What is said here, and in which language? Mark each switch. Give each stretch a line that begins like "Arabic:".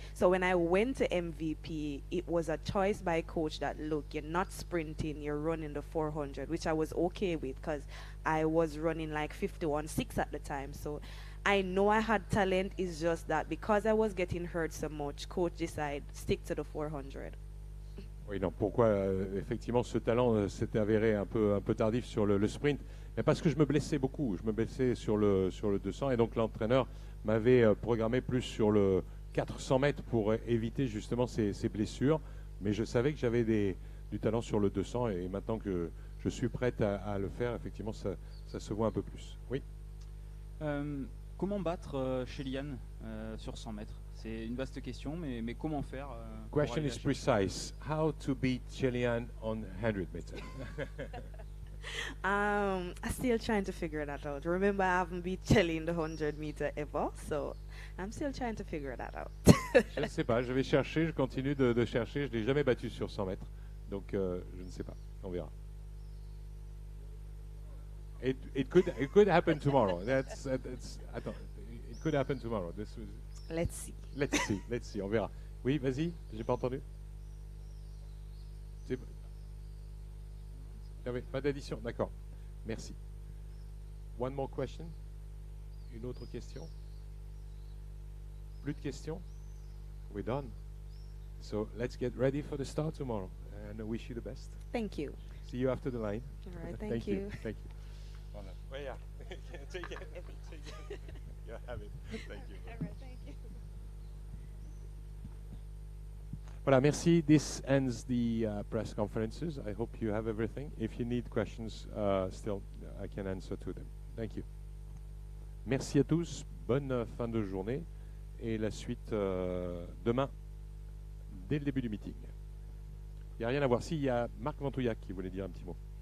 English: So when I went to MVP, it was a choice by coach that, look, you're not sprinting, you're running the 400, which I was okay with because I was running like 51.6 at the time. So I know I had talent. It's just that because I was getting hurt so much, coach decided stick to the 400.
French: Oui, non, pourquoi effectivement ce talent s'était avéré un peu tardif sur le sprint, mais parce que je me blessais beaucoup, je me blessais sur le 200 et donc l'entraîneur m'avait programmé plus sur le 400 mètres pour éviter justement ces blessures, mais je savais que j'avais du talent sur le 200 et maintenant que je suis prête à le faire, effectivement ça se voit un peu plus. Oui. Comment battre Shelly-Ann sur 100 mètres? C'est une vaste question, mais comment faire
English: Question is precise. How to beat Shelly-Ann on 100 meters? I'm still trying to figure that out. Remember, I haven't beat Shelly in the 100-meter ever, so I'm still trying to figure that out.
French: Je ne sais pas, je vais chercher, je continue de chercher. Je ne l'ai jamais battu sur 100 mètres, donc je ne sais pas, on verra.
English: It could happen tomorrow.
French: Attends,
English: it could happen tomorrow. Let's see. Let's see,
French: on verra. Oui, vas-y, j'ai pas entendu. Pas d'addition, d'accord. Merci.
English: One more question.
French: Une autre question. Plus de questions.
English: We're done. So let's get ready for the start tomorrow, and I wish you the best. Thank you. See you after the line. All right, thank you. Thank you.
French: Voilà. Ouais,
English: yeah. Take it. You have it. Thank you. All right, thank you.
French: Voilà, merci.
English: This ends the press conferences. I hope you have everything. If you need questions, still, I can answer to them. Thank you.
French: Merci à tous. Bonne fin de journée. Et la suite demain, dès le début du meeting. Il n'y a rien à voir. Si, il y a Marc Ventouillac qui voulait dire un petit mot.